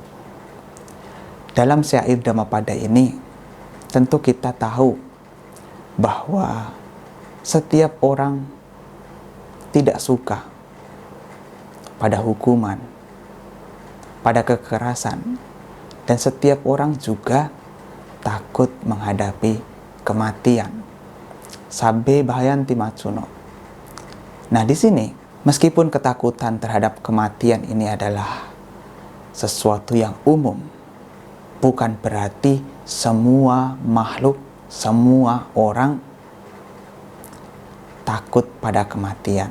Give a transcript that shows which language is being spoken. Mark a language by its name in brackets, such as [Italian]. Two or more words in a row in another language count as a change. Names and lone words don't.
[Indonesian] Dalam syair Dhammapada ini, tentu kita tahu bahwa setiap orang tidak suka pada hukuman, pada kekerasan, dan setiap orang juga takut menghadapi kematian. [Pali] Sabbe bahayanti macuno. [Indonesian] Nah, di sini meskipun ketakutan terhadap kematian ini adalah sesuatu yang umum, bukan berarti semua makhluk, semua orang takut pada kematian.